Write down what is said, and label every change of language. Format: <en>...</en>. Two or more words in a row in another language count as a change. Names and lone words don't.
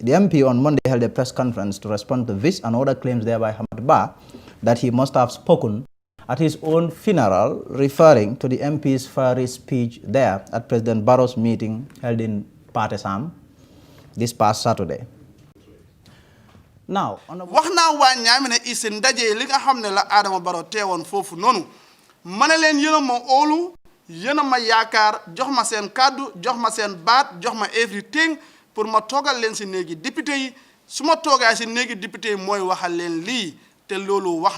<en>The MP on Monday held a press conference to respond to this and other claims there by Hamad Bah that he must have spoken at his own funeral, referring to the MP's fiery speech there at President Barrow's meeting held in Patesam this past Saturday. Now,</en> <wo>wax naa waa Nyamina East ndaje li nga xam ne la Adama Barrow teewoon foofu noonu ma ne leen yéen a ma óolu yéen a ma yaakaar jox ma seen kàddu jox ma seen baat jox ma everything pour ma toogal leen si néegi député yi su ma toogaay si néegi député yi mooy waxal leen lii te loolu wax</wo>